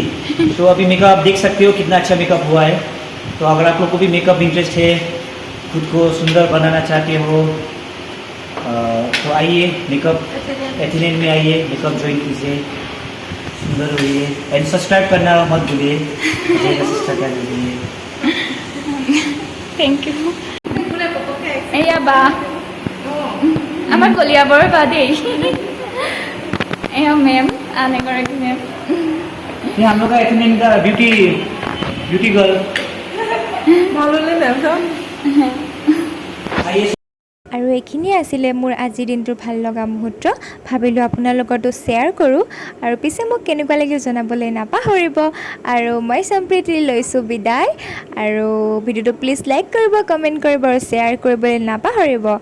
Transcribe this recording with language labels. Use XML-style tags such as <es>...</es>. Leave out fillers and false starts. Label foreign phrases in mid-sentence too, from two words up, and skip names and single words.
<hi>तो अभी मेकअप आप देख सकते हो कितना अच्छा मेकअप हुआ है। तो अगर आप लोग को भी मेकअप इंटरेस्ट है, खुद को सुंदर बनाना चाहते हो, तो आइए मेकअप एथेनियन में आइए, मेकअप ज्वाइन कीजिए, सुंदर होइए।</hi> <en>and subscribe</en> <hi>करना मत भूलिए, सिस्टर क्या भूलिए।</hi> <en>thank you.</en> <as>এয়া বা আমার কলিয়াবৰ বা দেই। এয়া মেম, আন এগৰাকী মেম।</as> <hi>ये हम लोग का एथेनियन का ब्यूटी गर्ल। आइए।</hi> <as>আৰু এইখিনিয়ে আছিলে মোৰ আজিৰ দিনটোৰ ভাল লগা মুহূৰ্ত। ভাবিলোঁ আপোনাৰ লগতো শ্বেয়াৰ কৰোঁ, আৰু পিছে মোক কেনেকুৱা লাগিল জনাবলৈ নাপাহৰিব। আৰু মই সম্প্ৰীতি লৈছোঁ বিদায়। আৰু ভিডিঅ'টো</as> <en>please like</en> <as>কৰিব, কমেণ্ট কৰিব আৰু শ্বেয়াৰ কৰিবলৈ নাপাহৰিব।</as>